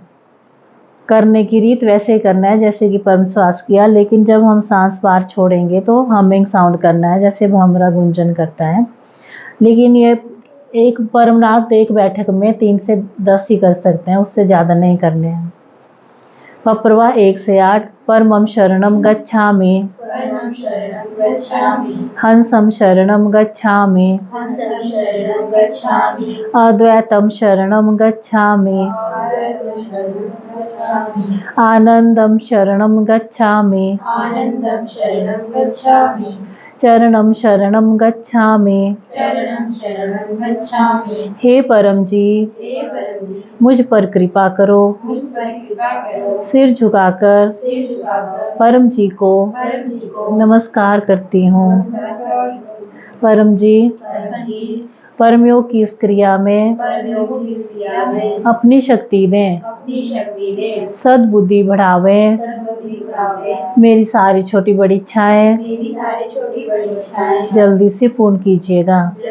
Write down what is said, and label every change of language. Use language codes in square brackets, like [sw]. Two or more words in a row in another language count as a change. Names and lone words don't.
[hi] करने की रीत वैसे ही करना है जैसे कि परम श्वास किया, लेकिन जब हम सांस बाहर छोड़ेंगे तो [en] humming sound [hi] करना है जैसे भंवरा गुंजन करता है। लेकिन ये एक परम नाद एक बैठक में 3 से 10 ही कर सकते हैं, उससे ज़्यादा नहीं करने हैं। पप्रवा 1 से 8। [pi] परमं शरणं गच्छामि, हंसं शरणं गच्छामि, अद्वैतं शरणं गच्छामि, आनंदं शरणं गच्छामि, चरणं शरणं गच्छामि। [hi] हे परम जी, मुझ पर कृपा करो, सिर झुकाकर परम जी को नमस्कार करती हूँ। परम जी, परमयोग की इस क्रिया में अपनी शक्ति दें, सद्बुद्धि बढ़ावे, मेरी सारी छोटी बड़ी इच्छाएं जल्दी से पूर्ण कीजिएगा।